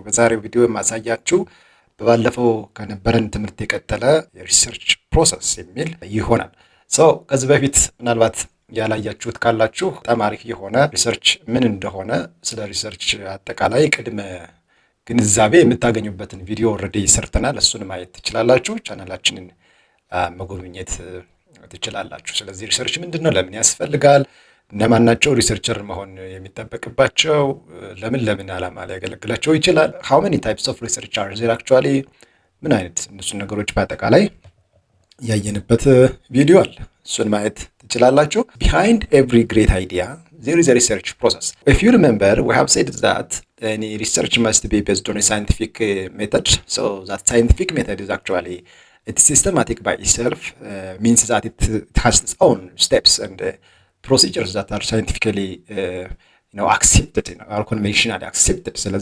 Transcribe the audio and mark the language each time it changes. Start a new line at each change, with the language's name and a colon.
Amharic: በዛሬው ቪዲዮ የማሳያችሁ በባለፈው ከነበረን ትምህርት የቀጠለ የሪሰርች ፕሮሰስ የሚል ይሆናል። ከዚህ በፊት ምናልባት ያላያችሁት ካላችሁ በጣም አሪፍ የሆነ ሪሰርች ምን እንደሆነ ስለ ሪሰርች አጠቃላይ ቅድመ ግንዛቤ የምታገኙበትን ቪዲዮ ኦልሬዲ ሰርተናል። እሱን ማየት ትችላላችሁ። ቻናላችንን መጎብኘት ትችላላችሁ። ስለዚህ ሪሰርች ምንድነው? ለምን ያስፈልጋል? እነማን ናቸው ሪሰርቸር መሆን የሚጠበቅባቸው? ለምን ዓላማ ሊያገለግላቸው ይችላል?
English: how many types of research are there actually?
Amharic: ምን አይነት እነሱን ነገሮች በአጠቃላይ ያየንበት ቪዲዮ አለ። እሱን ማየት ትችላላችሁ።
English: behind every great idea there is a research process. If you remember, we have said that any research must be based on a scientific method. So that scientific method is actually it's systematic by itself, means that it has its own steps and procedures that are scientifically accepted or conventionally accepted.